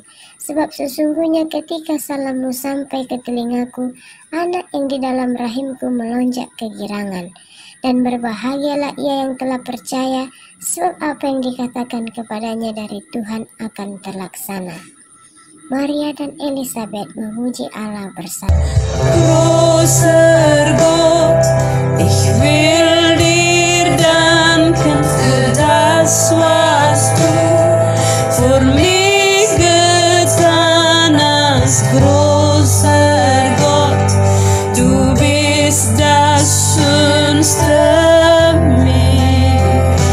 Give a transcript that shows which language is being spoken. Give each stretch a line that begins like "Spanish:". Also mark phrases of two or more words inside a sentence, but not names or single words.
Indonesian: Sebab sesungguhnya ketika salammu sampai ke telingaku, anak yang di dalam rahimku melonjak kegirangan. Dan berbahagialah ia yang telah percaya, sebab apa yang dikatakan kepadanya dari Tuhan akan terlaksana." Maria dan Elisabet memuji Allah bersama.
German: Großer Gott, ich will dir danken für das, was du für mich getan hast. Großer Gott, du bist das schönste mir.